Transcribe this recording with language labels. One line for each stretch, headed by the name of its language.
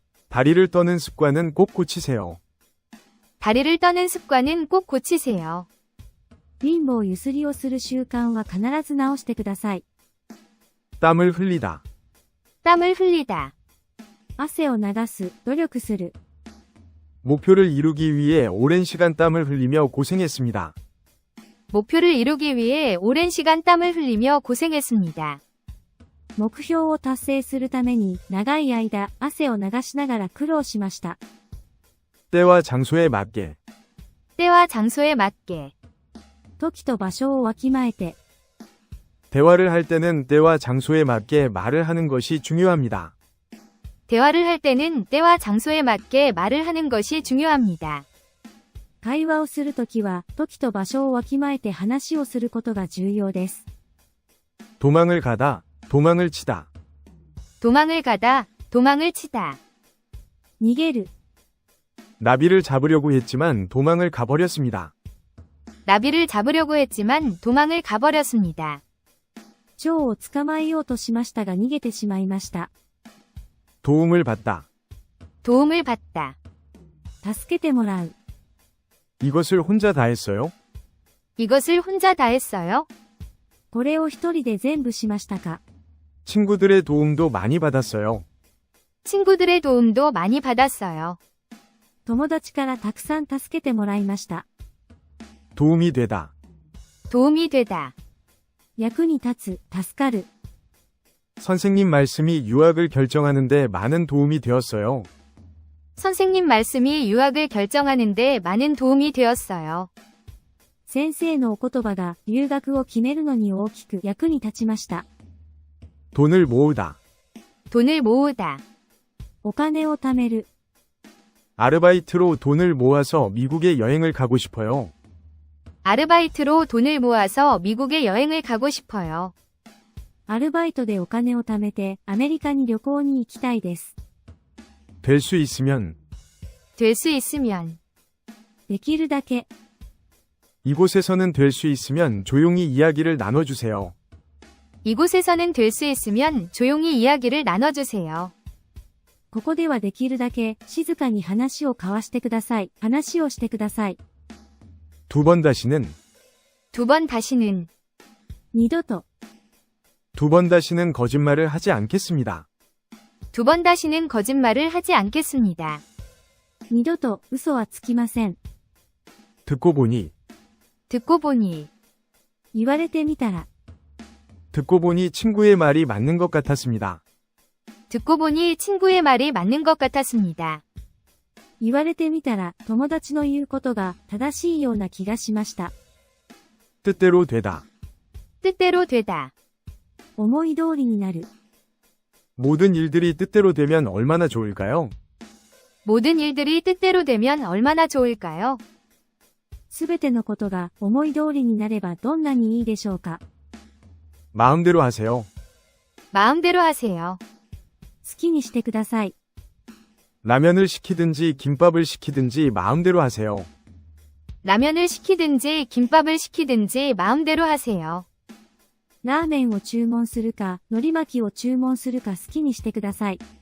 Korean: 다리를 떠는 습관은 꼭 고치세요. 다리를 떠는 습관은 꼭 고치세요.
Japanese: 貧乏ゆすりをする習慣は必ず直してください.
Korean: 땀을 흘리다. 땀을 흘리다.
Japanese: 汗を流す, 努力する.
Korean: 목표를 이루기 위해 오랜 시간 땀을 흘리며 고생했습니다. 목표를 이루기 위해 오랜 시간 땀을 흘리며 고생했습니다.
Japanese: 目標を達成するために長い間汗を流しながら苦労しました.
Korean: 때와 장소에 맞게. 때와 장소에 맞게.
Japanese: 時と場所をわきまえて.
Korean: 대화를 할 때는 때와 장소에 맞게 말을 하는 것이 중요합니다. 대화를 할 때는 때와 장소에 맞게 말을 하는 것이 중요합니다.
Japanese: 会話をするときは時と場所をわきまえて話をすることが重要です.
Korean: 도망을 가다, 도망을 치다. 도망을 가다, 도망을 치다.
Japanese: 逃げる.
Korean: 나비를 잡으려고 했지만 도망을 가버렸습니다. 나비를 잡으려고 했지만 도망을 가버렸습니다.
Japanese: 蝶を捕まえようとしましたが逃げてしまいました.
Korean: 도움을 받다. 도움을 받다.
Japanese: 助けてもらう.
Korean: 이것을 혼자 다 했어요? 이것을 혼자 다 했어요?
Japanese: これを一人で全部しましたか?
Korean: 친구들의 도움도 많이 받았어요. 친구들의 도움도 많이 받았어요.
Japanese: 友達からたくさん助けてもらいました.
Korean: 도움이 되다. 도움이 되다.
Japanese: 役に立つ, 助かる.
Korean: 선생님 말씀이 유학을 결정하는데 많은 도움이 되었어요. 선생님 말씀이 유학을 결정하는데 많은 도움이 되었어요.
Japanese: 先生のお言葉が留学を決めるのに大きく役に立ちました.
Korean: 돈을 모으다. 돈을 모으다.
Japanese: お金を貯める.
Korean: 아르바이트로 돈을 모아서 미국에 여행을 가고 싶어요. 아르바이트로 돈을 모아서 미국에 여행을 가고 싶어요.
Japanese: アルバイトでお金を貯めてアメリカに旅行に行きたいです.
Korean: 될 수 있으면. 될 수 있으면.
Japanese: できるだけ.
Korean: 이곳에서는 될 수 있으면 조용히 이야기를 나눠주세요. 이곳에서는 될 수 있으면 조용히 이야기를 나눠주세요.
Japanese: ここではできるだけ静かに話を交わしてください. 話をしてください.
Korean: 두 번 다시는. 두 번 다시는.
Japanese: 二度と.
Korean: 두 번 다시는 거짓말을 하지 않겠습니다. 두 번 다시는 거짓말을 하지 않겠습니다.
Japanese: 二度と嘘はつきません.
Korean: 듣고 보니. 듣고 보니.
Japanese: 言われてみたら.
Korean: 듣고 보니 친구의 말이 맞는 것 같았습니다. 듣고 보니 친구의 말이 맞는 것 같았습니다.
Japanese: 言われてみたら友達の言うことが正しいような気がしました.
Korean: 뜻대로 되다. 뜻대로 되다.
Japanese: 思い通りになる.
Korean: 모든 일들이 뜻대로 되면 얼마나 좋을까요? 모든 일들이 뜻대로 되면 얼마나 좋을까요?
Japanese: すべてのことが思い通りになればどんなにいいでしょうか?
Korean: 마음대로 하세요. 마음대로 하세요.
Japanese: 好きにしてください.
Korean: 라면을 시키든지 김밥을 시키든지 마음대로 하세요. 라면을 시키든지 김밥을 시키든지 마음대로 하세요.
Japanese: ラーメンを注文するか、海苔巻きを注文するか好きにしてください.